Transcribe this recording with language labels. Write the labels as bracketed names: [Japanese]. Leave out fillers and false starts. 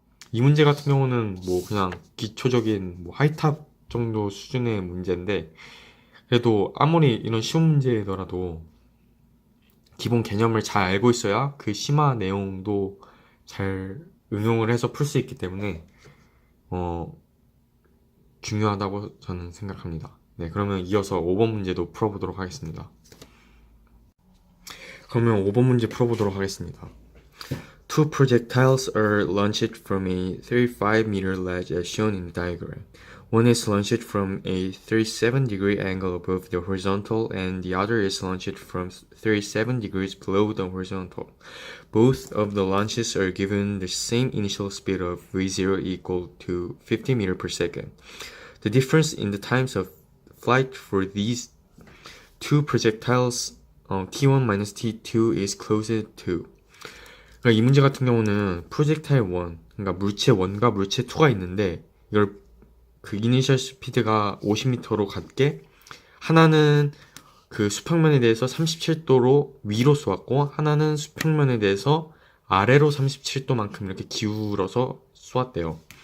[Korean] 이 문제 같은 경우는 뭐 그냥 기초적인 뭐 하이탑 정도 수준의 문제인데 그래도 아무리 이런 쉬운 문제더라도 기본 개념을 잘 알고 있어야 그 심화 내용도 잘 응용을 해서 풀 수 있기 때문에 중요하다고 저는 생각합니다. 네, 그러면 이어서 5번 문제도 풀어보도록 하겠습니다. 그러면 5번 문제 풀어보도록 하겠습니다. [English] Two projectiles are launched from a 35-meter ledge as shown in the diagram. One is launched from a 37-degree angle above the horizontal and the other is launched from 37 degrees below the horizontal. Both of the launches are given the same initial speed of v0 equal to 50 meters per second. The difference in the times of flight for these two projectiles T1 minus T2 is close to. [Korean] 그러니까 이 문제 같은 경우는 프로젝타일 1, 그러니까 물체 1과 물체 2가 있는데 이걸 그 이니셜 스피드가 50m로 같게 하나는 그 수평면에 대해서 37도로 위로 쏘았고 하나는 수평면에 대해서 아래로 37도만큼 이렇게 기울어서 쏘았대요.